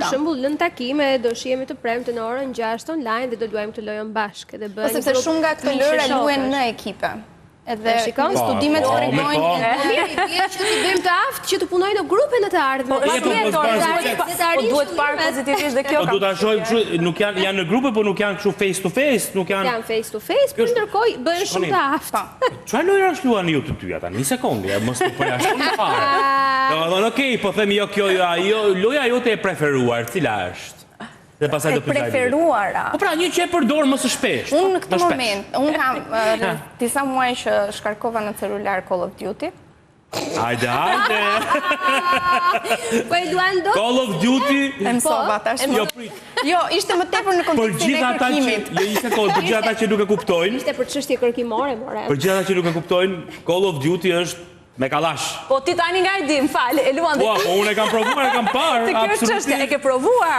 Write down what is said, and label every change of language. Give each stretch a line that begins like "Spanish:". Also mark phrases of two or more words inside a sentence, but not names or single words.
Albanian: për shembull, në takime do shihemi të premte në orën 6 online dhe do luajmë këtë lojën bashkë. Po sepse shumë nga këto lojra luhen në ekipe. Edhe studimet tregojnë që të bëjmë të aftë që të punojnë në grupe në të ardhmen. Duhet parë pozitivisht dhe kjo. Po duhet ta shohim, nuk janë në grupe, po nuk janë kështu
English: face to face,
Albanian: nuk janë.
English: Janë face to face,
Albanian: por ndërkohë bëhen shumë të aftë. Çfarë lojrash luani ju të dyja tani? Një sekondë, mos të përjashton fare. Domethënë, okej, po themi jo kjo loja jote e preferuar, cila është? E preferuara. Po pra, një që e përdor më së shpesh. Unë në këtë moment, unë kam disa muaj që shkarkova në celular Call of Duty. Hajde. Po e luan do? Call of Duty. E mësova tashmë. Jo, ishte më tepër në kontekstin e kërkimit. Jo, një sekondë, për gjithë ata që nuk e kuptojnë. Ishte për çështje kërkimore, more. Për gjithë ata që nuk e kuptojnë, Call of Duty është me kallash. Po ti tani nga i dim, falë, e luan dhe ti. Po unë e kam provuar, e kam parë, absolutisht. E ke provuar?